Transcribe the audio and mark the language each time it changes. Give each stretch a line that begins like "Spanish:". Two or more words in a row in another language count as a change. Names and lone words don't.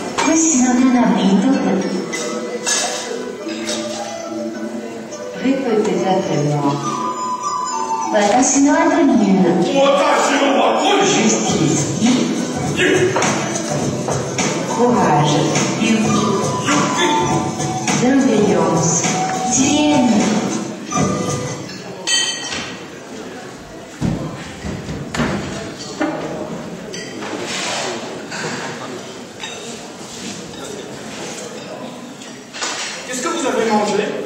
Japanese: 私の名はミトル。
French: Répétez après moi.
Japanese: 私の後に言う。Justice.
French: Courage. Bienveillance. Tienne. Qu'est-ce que vous avez mangé?